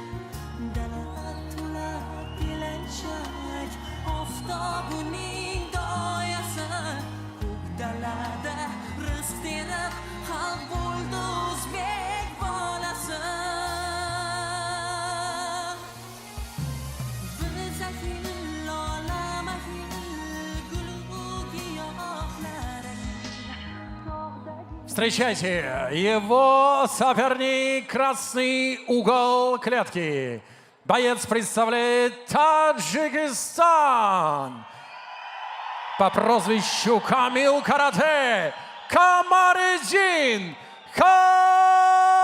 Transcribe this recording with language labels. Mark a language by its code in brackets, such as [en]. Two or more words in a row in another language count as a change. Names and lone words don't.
[uz] Oftobuning doyasi, ko'k dalada rizq terib xalq bo'ldi o'zbek bolasi. Biz ahil, olam ahil, gulu giyohlar ahil. [ru] Встречайте, его соперник, красный угол клетки. Боец представляет Таджикистан по прозвищу Камил Каратэ Камариддин Камалов.